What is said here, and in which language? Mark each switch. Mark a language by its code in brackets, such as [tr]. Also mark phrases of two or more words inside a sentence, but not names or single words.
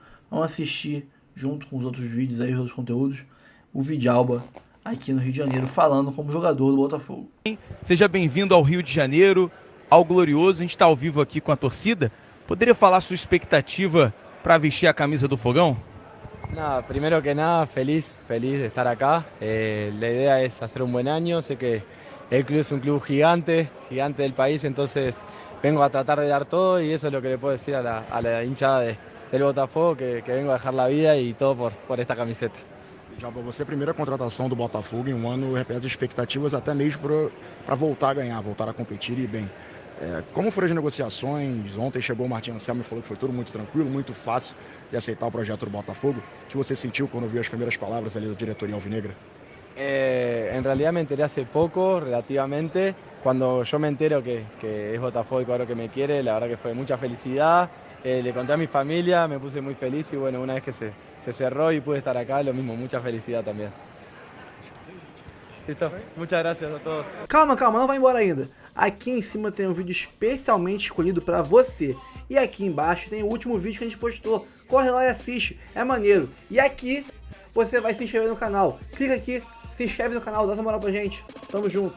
[pt] Vamos assistir, junto com os outros vídeos aí, os outros conteúdos, o Vidalba aqui no Rio de Janeiro, falando como jogador do Botafogo. Seja bem-vindo ao Rio de Janeiro, ao Glorioso. A gente está ao vivo aqui com a torcida. Poderia falar sua expectativa para vestir a camisa do Fogão? [es] Nada, primero que nada, feliz de estar acá. La idea es hacer un buen año. Sé que el club es un club gigante del país, entonces vengo a tratar de dar todo y eso es lo que le puedo decir a la hinchada del Botafogo, que vengo a dejar la vida y todo por esta camiseta. [pt] Já para você, a primeira contratação do Botafogo em um ano repete expectativas até mesmo para voltar a ganhar, voltar a competir e bem. Como foram as negociações? Ontem chegou o Martín Anselmi e falou que foi tudo muito tranquilo, muito fácil de aceitar o projeto do Botafogo. O que você sentiu quando viu as primeiras palavras ali da diretoria alvinegra? [es] En realidad me enteré hace poco, relativamente. Cuando yo me entero que es Botafogo y claro que me quiere, la verdad que fue mucha felicidad. Le conté a mi familia, me puse muy feliz y bueno, una vez que se cerró y pude estar acá, lo mismo, mucha felicidad también. Listo, muchas gracias a todos. [pt] Calma, não vai embora ainda. Aqui em cima tem um vídeo especialmente escolhido pra você. E aqui embaixo tem o último vídeo que a gente postou. Corre lá e assiste, é maneiro. E aqui você vai se inscrever no canal. Clica aqui, se inscreve no canal, dá essa moral pra gente. Tamo junto.